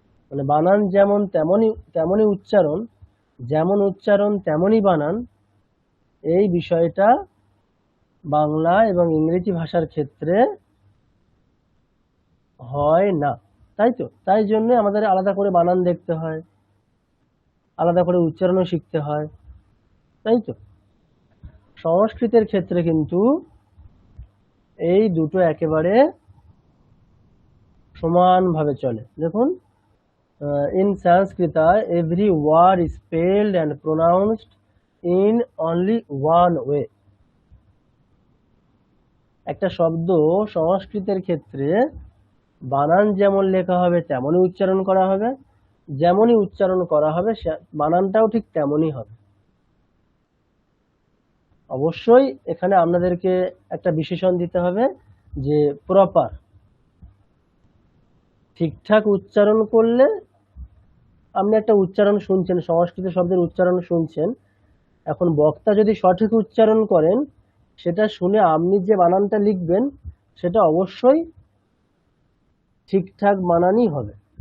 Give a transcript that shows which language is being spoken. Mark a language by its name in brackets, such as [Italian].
[Bangla] মানে বানান যেমন তেমনই উচ্চারণ, যেমন উচ্চারণ তেমনই বানান, এই বিষয়টা বাংলা এবং ইংরেজি ভাষার ক্ষেত্রে হয় না, তাই তো? তাই জন্য আমাদের আলাদা করে বানান দেখতে হয়, আলাদা করে উচ্চারণও শিখতে হয়, তাই তো? সংস্কৃতের ক্ষেত্রে কিন্তু এই দুটো একেবারে সমানভাবে চলে। [English] দেখুন, in Sanskrita every word is spelled and pronounced in only one way. [Bangla] একটা শব্দ সংস্কৃতের ক্ষেত্রে বানান যেমন লেখা হবে তেমনই উচ্চারণ করা হবে, যেমনই উচ্চারণ করা হবে বানানটাও ঠিক তেমনই হবে। অবশ্যই এখানে আপনাদেরকে একটা বিশেষণ দিতে হবে যে প্রপার, ঠিকঠাক উচ্চারণ করলে, আপনি একটা উচ্চারণ শুনছেন, সংস্কৃত শব্দের উচ্চারণ শুনছেন, এখন বক্তা যদি সঠিক উচ্চারণ করেন, সেটা শুনে আপনি যে বানানটা লিখবেন সেটা অবশ্যই ঠিকঠাক বানানই হবে।